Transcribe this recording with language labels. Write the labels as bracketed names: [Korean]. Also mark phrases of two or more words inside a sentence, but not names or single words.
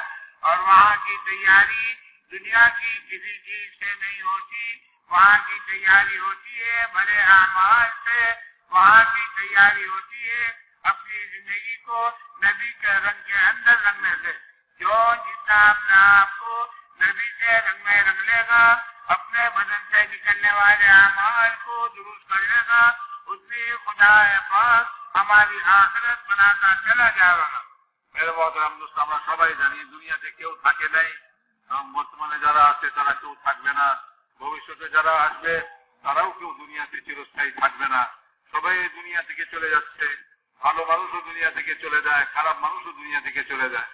[Urdu] اور وہاں کی تیاری دنیا کی کسی چیز سے نہیں ہوتی, وہاں کی تیاری ہوتی ہے بڑے اعمال سے, وہاں کی تیاری ہوتی ہے اپنی زندگی کو نبی کے رنگ کے اندر رنگنے سے. جو جتنا اپنے آپ کو نبی کے رنگ میں رنگ لے گا, اپنے بدن سے نکلنے والے اعمال کو درست کر لے گا, اتنی خدا پاک ہماری آخرت بناتا چلا جائے گا. میرے محترم دوست, [Bangla] আমরা সবাই জানি দুনিয়াতে কেউ থাকে নাই, এবং বর্তমানে যারা আছে তারা কেউ থাকবে না, ভবিষ্যতে যারা আসবে তারাও কেউ দুনিয়াতে চিরস্থায়ী থাকবে না. সবাই এই দুনিয়া থেকে চলে যাচ্ছে. ভালো মানুষও দুনিয়া থেকে চলে যায়, খারাপ মানুষও দুনিয়া থেকে চলে যায়.